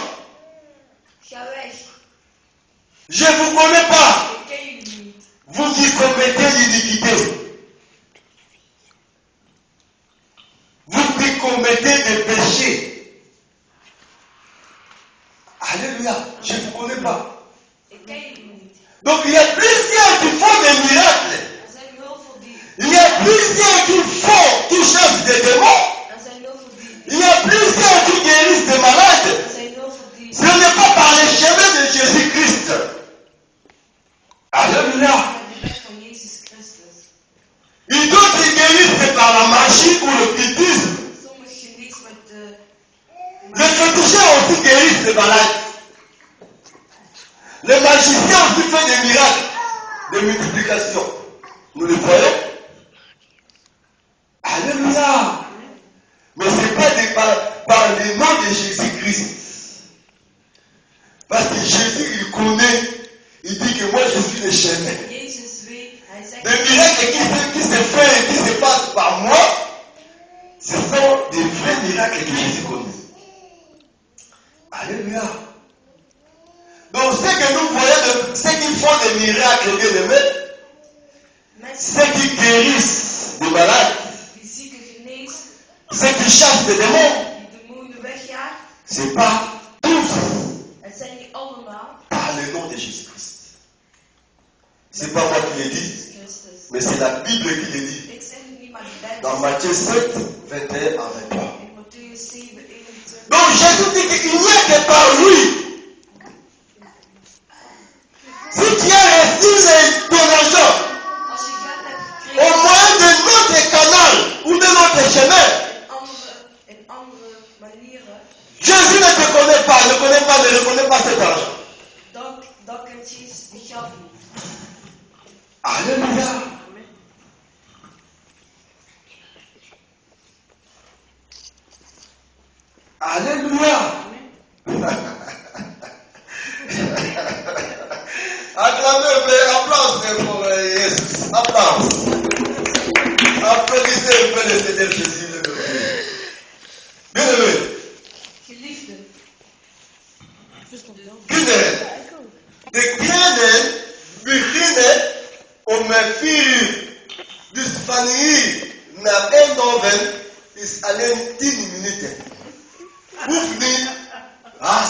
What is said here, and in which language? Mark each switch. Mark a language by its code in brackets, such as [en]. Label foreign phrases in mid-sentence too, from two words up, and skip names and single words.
[nl] ga weg. [fr] Je ne vous connais pas. [nl] Ik ken jullie niet. [fr] Vous qui commettez l'iniquité. Vous qui commettez des péchés. Alléluia. Je ne vous connais pas. [nl] Ik ken jullie niet. [fr] Donc il y a plusieurs qui font des miracles. [nl] Er zijn heel veel die, [fr] Il y a plusieurs qui chassent des démons. [nl] er zijn heel veel die, [fr] Il y a plusieurs qui guérissent des malades. [nl] er zijn heel veel die, [fr] Ce n'est pas par le chemin de Jésus-Christ. Alléluia. [nl] de weg van Jezus Christus. [fr] Et d'autres qui guérissent par la magie ou le fétichisme. [nl] Sommigen genezen met de [fr] Les féticheurs aussi guérissent des malades. Les magiciens aussi font des miracles de multiplication. Nous le voyons. Alléluia. Mais ce n'est pas par le nom de Jésus-Christ. Parce que Jésus, il connaît. Il dit que moi, je suis le chemin. [nl] Jezus weet, hij zegt, [fr] Les miracles qui se font et qui se passent par moi, ce sont des vrais miracles que Jésus connaît. Alléluia. Donc, ce que nous voyons, ceux qui font des miracles, bien aimés, [nl] mensen [fr] ceux qui guérissent des malades, [nl] die zieken genezen, [fr] ceux qui chassent les démons, [nl] die demonen wegjaagt, [fr] c'est pas tous [nl] het zijn niet allemaal [fr] par le nom de Jésus-Christ. C'est pas moi qui l'ai dit, [nl] Christus. [fr] mais c'est la Bible qui le dit. [nl] Ik zeg het niet, maar de Bijbel [fr] Dans [nl] zegt [fr] Matthieu 7, 21 à 23. [nl] in Matthäus 7, 21. [fr] Donc Jésus dit qu'il n'y a que par lui. Si tu as reçu ton argent [nl] Als je geld hebt [fr] au [nl] gekregen [fr] moyen de notre canal ou de notre chemin, [nl] in andere manieren, [fr] Jésus ne te connaît pas, ne reconnaît pas cet argent. [nl] dan kent Jezus die geld niet. [fr] Alléluia. Alléluia. Acclamez, applaudissez pour Jésus. Applaudissez. Applaudissez un peu le Seigneur Jésus. Bien-aimé. [nl] Geliefde. Kinderen, degene beginnen om met 4 uur. Dus van hier naar Eindhoven is alleen 10 minuten. Hoeft niet haast.